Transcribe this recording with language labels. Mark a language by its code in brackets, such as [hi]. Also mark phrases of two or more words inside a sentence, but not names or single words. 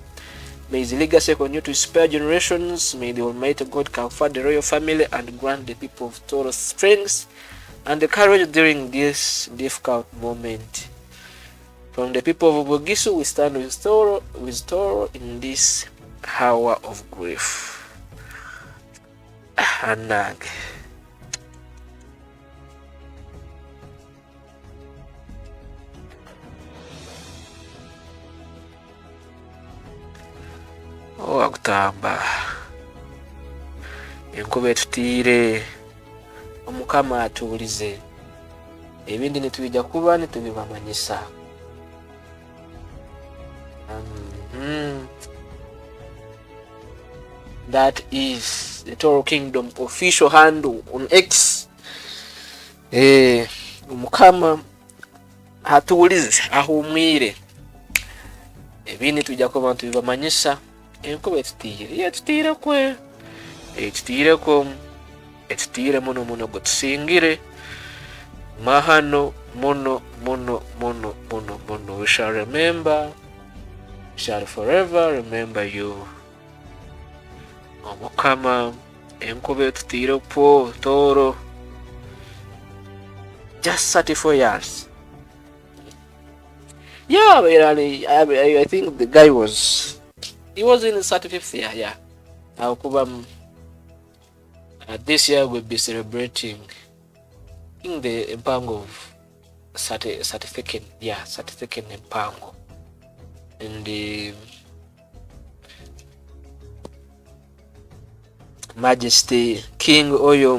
[en] May his legacy continue to inspire generations. May the Almighty God comfort the royal family and grant the people of Tooro strength and the courage during this difficult moment. From the people of Bugisu, we stand with Tooro in this hour of grief. Anag. [ttj] Agutamba enkuba etutiire, Omukama atuulize, ebindi nitubijja kuba nitubibamanyisa. [en] That is the Tooro Kingdom official handle on X. [ttj] Omukama atuulize, ahumwire, ebindi tujja kuba nitubibamanyisa. Enkuba etutiire muno gutusingire mahano muno. [en] We shall remember, shall forever remember you. [ttj] Omukama, enkuba etutiire po Tooro, [en] just 34 years. Yeah, I think the guy was in his 35th year. Yeah, This year we'll be celebrating in the empango of 32nd, yeah, 32nd empango, and the Majesty King Oyo.